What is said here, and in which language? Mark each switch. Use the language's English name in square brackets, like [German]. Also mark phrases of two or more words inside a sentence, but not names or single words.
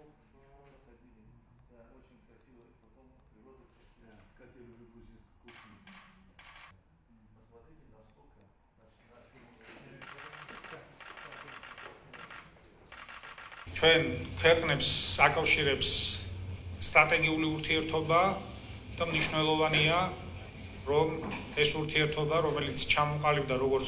[Russian] Да, очень красиво, потом природа, как я люблю грузинскую кухню. Посмотрите, насколько [Georgian] ჩვენ ქვეყნებს აკავშირებს სტრატეგიული ურთიერთობა და მნიშვნელოვანია რომ ეს ურთიერთობა, რომელიც ჩამოყალიბდა როგორც